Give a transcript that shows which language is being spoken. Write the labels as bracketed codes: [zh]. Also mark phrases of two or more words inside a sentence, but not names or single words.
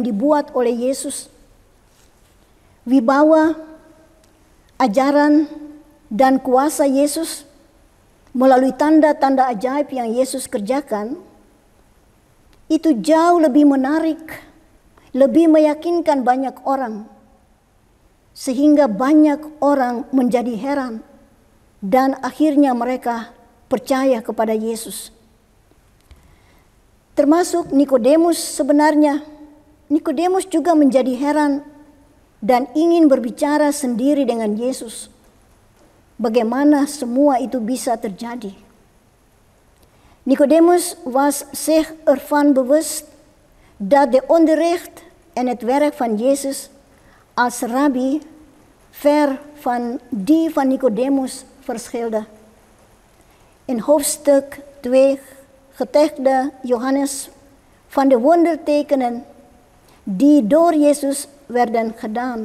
[id] dibuat oleh Yesus, wibawa, ajaran, dan kuasa Yesus melalui tanda-tanda ajaib yang Yesus kerjakan, itu jauh lebih menarik, lebih meyakinkan banyak orang, sehingga banyak orang menjadi heran dan akhirnya mereka percaya kepada Yesus. Termasuk Nikodemus sebenarnya. Nikodemus juga menjadi heran dan ingin berbicara sendiri dengan Yesus. Bagaimana semua itu bisa terjadi? [nl] Nicodemus was zich ervan bewust dat de onderricht en het werk van Jezus als rabbi ver van die van Nicodemus verschilde. In hoofdstuk 2 getuigde Johannes van de wondertekenen die door Jezus werden gedaan.